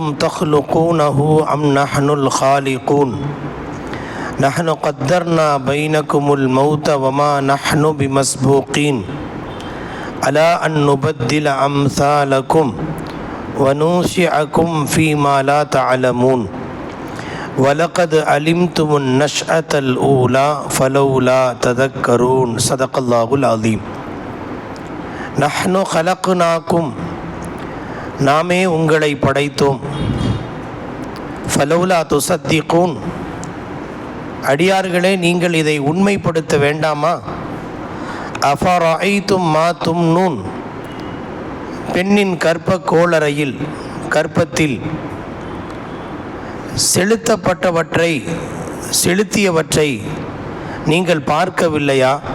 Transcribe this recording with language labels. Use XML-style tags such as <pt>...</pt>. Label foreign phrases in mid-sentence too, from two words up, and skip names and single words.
<ar>تخلقونه أم نحن الخالقون نحن قدرنا بينكم الموت وما نحن بمسبوقين ألا أن نبدل أمثالكم وننشئكم فيما لا تعلمون وَلَقَدْ عَلِمْتُمُ النَّشْأَةَ الْأُولَى فَلَوْلَا تَذَكَّرُونَ. صدق الله العظيم. نحن خلقناكم,</ar> <ta>நாமே உங்களை படைத்தோம்.</ta> <ar>فلولا تصدقون,</ar> <ta>அடியார்களே நீங்கள் இதை உண்மைப்படுத்த வேண்டாமா?</ta> <ar>أفرأيتم ما تمنون,</ar> <ta>பெண்ணின் கற்ப கோளறையில் கற்பத்தில் செலுத்தியவற்றை நீங்கள் பார்க்கவில்லையா?</ta>